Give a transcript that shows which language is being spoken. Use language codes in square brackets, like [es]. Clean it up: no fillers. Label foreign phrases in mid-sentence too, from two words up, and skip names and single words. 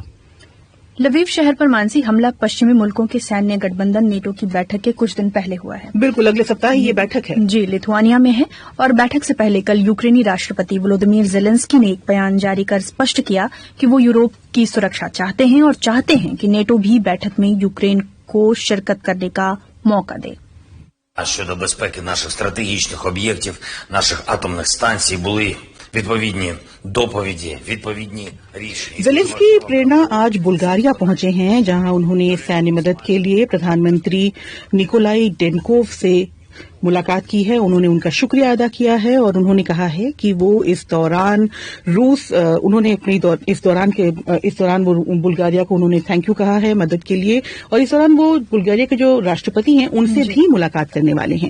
[hi] लवीव शहर पर मानसी हमला पश्चिमी मुल्कों के सैन्य गठबंधन नेटो की बैठक के कुछ दिन पहले हुआ है। बिल्कुल, अगले सप्ताह ही ये बैठक है। जी, लिथुआनिया में है। और बैठक से पहले कल यूक्रेनी राष्ट्रपति वोलोदिमीर जेलेंस्की ने एक बयान जारी कर स्पष्ट किया कि वो यूरोप की सुरक्षा चाहते हैं और चाहते हैं कि नेटो भी बैठक में यूक्रेन को शिरकत करने का मौका दे। [uk] Щодо безпеки наших стратегічних об'єктів, наших атомних станцій були відповідні доповіді, відповідні рішення. [hi] जेलेंस्की प्रेरणा आज बुल्गारिया पहुंचे हैं, जहां उन्होंने सैन्य मदद के लिए प्रधानमंत्री निकोलाई डेनकोव से मुलाकात की है। उन्होंने उनका शुक्रिया अदा किया है और उन्होंने कहा है कि वो इस दौरान वो बुल्गारिया को उन्होंने [en] thank you [hi] कहा है मदद के लिए, और इस दौरान वो बुल्गारिया के जो राष्ट्रपति हैं उनसे भी मुलाकात करने वाले हैं।